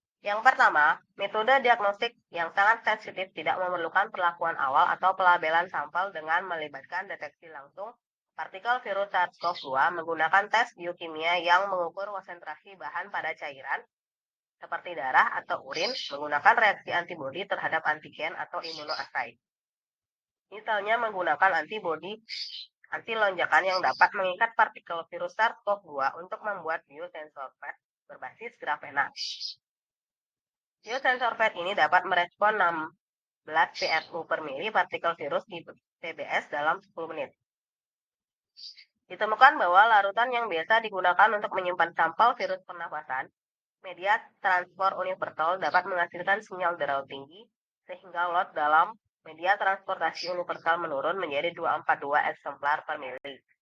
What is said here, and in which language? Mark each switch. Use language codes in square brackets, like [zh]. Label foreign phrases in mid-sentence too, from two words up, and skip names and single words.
[id] Yang pertama, metode diagnostik yang sangat sensitif tidak memerlukan perlakuan awal atau pelabelan sampel dengan melibatkan deteksi langsung partikel virus SARS-CoV-2 menggunakan tes biokimia yang mengukur konsentrasi bahan pada cairan seperti darah atau urin menggunakan reaksi antibodi terhadap antigen atau imunoassay. Misalnya menggunakan antibodi anti lonjakan yang dapat mengikat partikel virus SARS-CoV-2 untuk membuat biosensor PET berbasis grafena. Biosensor PET ini dapat merespon 16 PSU per mili partikel virus di TBS dalam 10 menit. Ditemukan bahwa larutan yang biasa digunakan untuk menyimpan sampel virus pernapasan, media transport universal dapat menghasilkan sinyal deraut tinggi, sehingga lot dalam media transportasi universal menurun menjadi 242 eksemplar per mili.